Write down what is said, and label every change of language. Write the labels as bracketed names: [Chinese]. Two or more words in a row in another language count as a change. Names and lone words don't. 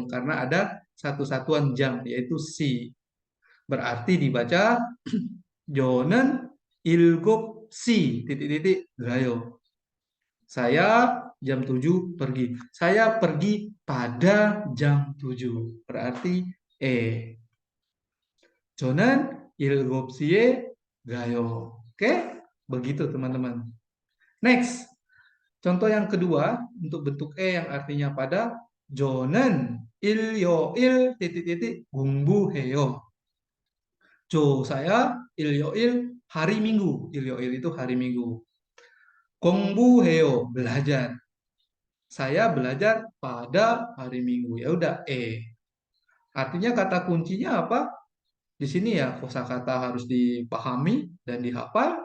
[Indonesian] Karena ada satu satuan jam, yaitu si. Berarti dibaca [Korean] 저는 일곱 시. [Indonesian] Titik-titik, gayo. Saya jam 7 pergi. Saya pergi pada jam 7. Berarti E. [Korean] 저는 7시에 가요. [Indonesian] Oke? Begitu teman-teman. Next. Contoh yang kedua untuk bentuk E yang artinya pada [Korean] 저는 일요일 [Indonesian] titik-titik 공부해요. saya 일요일 hari Minggu. 일요일 itu hari Minggu. 공부해요 belajar. Saya belajar pada hari Minggu. Ya udah E. Artinya kata kuncinya apa? Di sini ya kosakata harus dipahami dan dihafal.